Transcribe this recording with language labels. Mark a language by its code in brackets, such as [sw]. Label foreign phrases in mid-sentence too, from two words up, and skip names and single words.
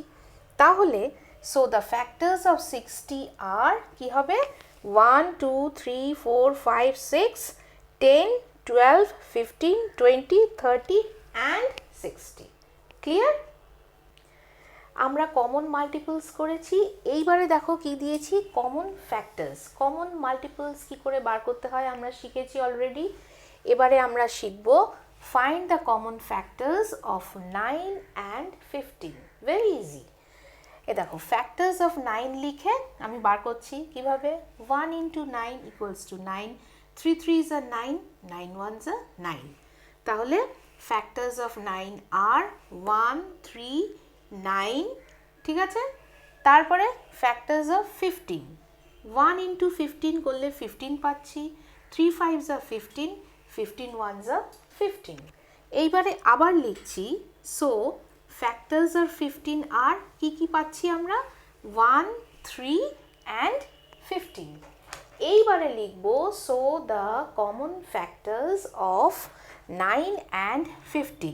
[bn] তাহলে [en] so the factors of [bn] 60 আর কি হবে, 1 2 3 4 5 6 10 12 15 20 30 and 60। ক্লিয়ার? আমরা [en] common multiples [bn] করেছি, এইবারে দেখো কি দিয়েছি, [en] common factors. common multiples [bn] কি করে বার করতে হয় আমরা শিখেছি অলরেডি, এবারে আমরা শিখব [en] find the common factors of 9 and 15. very easy. [bn] এ দেখো [en] factors of 9 [bn] লিখে আমি বার করছি কিভাবে [en] 1 into 9 equals to 9, 3 3s are 9, 9 1s are 9। [bn] তাহলে [en] factors of 9 [bn] আর 1 3 9, ঠিক আছে। তারপরে [en] factors of 15, 1 into 15 [bn] করলে 15 পাচ্ছি, [en] 3 5s are 15, 15 1s are 15। [bn] এইবারে আবার লিখছি [en] so factors [bn] আর 15 আর কি পাচ্ছি আমরা 1 3 অ্যান্ড 15। এইবারে লিখব [en] so the common factors of 9 and 15.